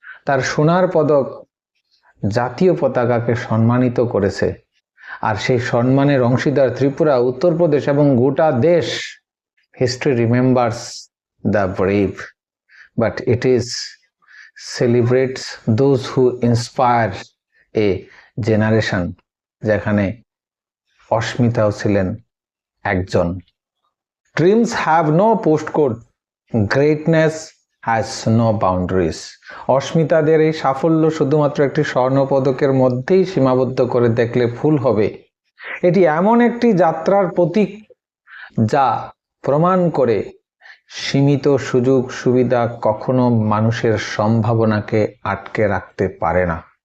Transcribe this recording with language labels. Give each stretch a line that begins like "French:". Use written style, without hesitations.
Bangla: তার সোনার পদক জাতীয় পতাকাকে সম্মানিত করেছে, আর সেই সম্মানের অংশীদার ত্রিপুরা, উত্তরপ্রদেশ এবং গোটা দেশ।
English: history remembers the brave, but it is celebrates those who inspire a generation,
Bangla: যেখানে অস্মিতাও ছিলেন একজন।
English: Dreams have no postcode, greatness has no boundaries.
Bangla: অস্মিতাদের এই সাফল্য শুধুমাত্র একটি স্বর্ণ পদকের মধ্যেই সীমাবদ্ধ করে দেখলে ভুল হবে। এটি এমন একটি যাত্রার প্রতীক যা প্রমাণ করে সীমিত সুযোগ সুবিধা কখনো মানুষের সম্ভাবনাকে আটকে রাখতে পারে না।